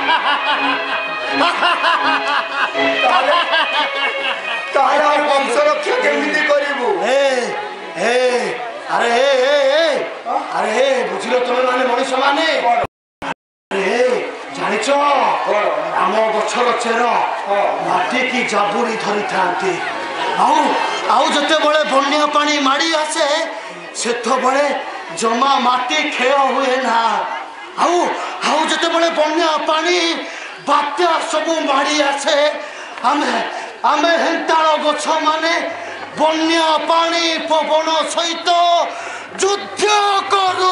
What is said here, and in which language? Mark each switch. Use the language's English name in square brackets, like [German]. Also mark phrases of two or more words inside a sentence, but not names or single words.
[Odia] ତାର ବଂଶ ରକ୍ଷା କେମିତି କରିବୁ ଅରେ ବୁଝିଲୋ ତମେ ମାନେ ମନୁଷ୍ୟ ମାନେ ଅରେ ଜାଣିଛ ଆମ ଗଛର ଚେର ମାଟି କି ଜାବୁଡ଼ି ଧରି ଥାନ୍ତି ଆଉ ଯେତେବେଳେ ବନ୍ୟା ପାଣି ମାଡ଼ି ଆସେ ସେତେବେଳେ ଜମା ମାଟି କ୍ଷୟ ହୁଏ ନା। ଆଉ ଯେତେବେଳେ ବନ୍ୟା ପାଣି ବାତ୍ୟା ସବୁ ମାଡ଼ି ଆସେ ଆମେ ହେନ୍ତାଳ ଗଛ ମାନେ ବନ୍ୟା ପାଣି ପବନ ସହିତ ଯୁଦ୍ଧ କରୁ।